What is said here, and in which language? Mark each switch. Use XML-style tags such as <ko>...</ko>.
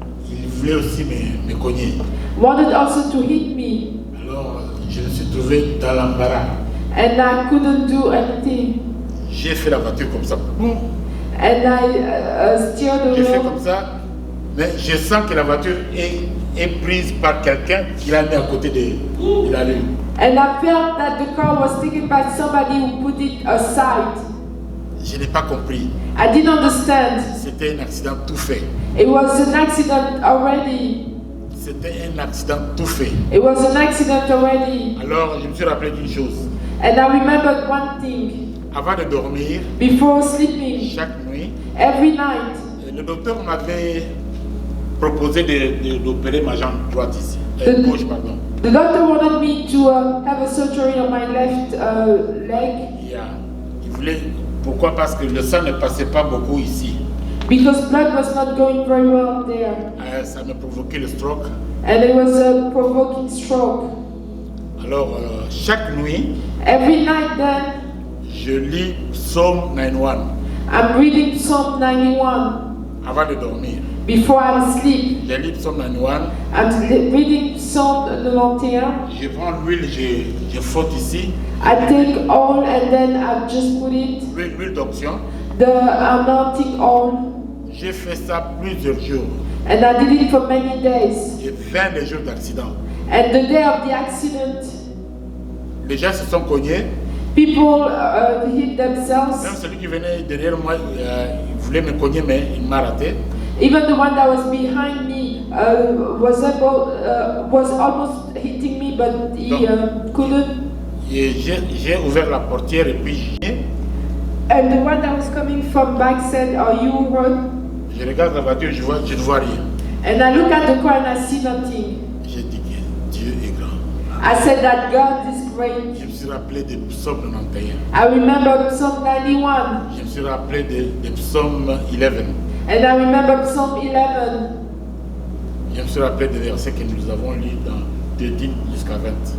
<fr>il voulait aussi me cogner.</fr> <en>wanted also to hit me,</en> <fr>Alors, je me suis trouvé dans l'embarras.</fr> <en>and I couldn't do anything.</en> <fr>J'ai fait la voiture comme ça. Boum.</fr> <en>And I steered the</en> <fr>J'ai fait</fr> <en>road,</en> <fr>comme ça. Mais je sens que la voiture est prise par quelqu'un qui l'a mis à côté de la lune.</fr> <en>and I felt that the car was taken by somebody who put it aside.</en> <fr>Je n'ai pas compris.</fr> <en>I didn't understand.</en> <fr>C'était un accident tout fait.</fr> <en>It was an accident already.</en> <fr>C'était un accident tout fait.</fr> <en>It was an accident already.</en> <fr>Alors, je me suis rappelé d'une chose.</fr> <en>And I remembered one thing.</en> <fr>Avant de dormir,</fr> <en>Before sleeping,</en> <fr>chaque nuit,</fr> <en>every night,</en> <fr>le docteur m'avait proposé d'opérer ma jambe droite ici. Gauche, pardon.</fr> <en>the doctor wanted me to have a surgery on my left leg</en> <fr>Il voulait. Pourquoi? Parce que le sang ne passait pas beaucoup ici.</fr> <en>because blood was not going very well there.</en> <fr>Ça me provoquait le stroke.</fr> <en>And it was a provoking stroke.</en> <fr>Alors, chaque nuit,</fr> <en>Every night then,</en> <fr>je lis Psaume 91</fr> <en>I'm reading Psalm 91</en> <fr>avant de dormir.</fr> <en>before I sleep.</en> <fr>Je lis Psaume 91,</fr> <en>I'm reading Psalm 91.</en> <fr>je prends l'huile, je frotte ici,</fr> <en>I take oil and then I just put it,</en> <fr>l'huile d'onction.</fr> <en>the anointing oil,</en> <fr>J'ai fait ça plusieurs jours.</fr> <en>and I did it for many days.</en> <fr>J'ai 20 les jours d'accident.</fr> <en>And the day of the accident,</en> <fr>Les gens se sont cognés.</fr> <en>People hit themselves.</en> <fr>Même celui qui venait derrière moi, il voulait me cogner, mais il m'a raté.</fr> <en>Even the one that was behind me was almost hitting me, but he couldn't.</en> <fr>Et j'ai ouvert la portière et puis</fr> <en>And the one that was coming from back said, "Are you hurt?"</en> <fr>je regarde la voiture, je ne vois rien.</fr> <en>And I look at the car and I see nothing.</en> <fr>J'ai dit que Dieu est grand.</fr> <en>I said that God is great.</en> <fr>Je me suis rappelé des psaumes 91.</fr> <en>I remember Psalm 91.</en> <fr>Je me suis rappelé des psaumes 11.</fr> <en>And I remember Psalm 11.</en> <fr>Je me suis rappelé des versets que nous avons lus dans 13 jusqu'à 20.</fr>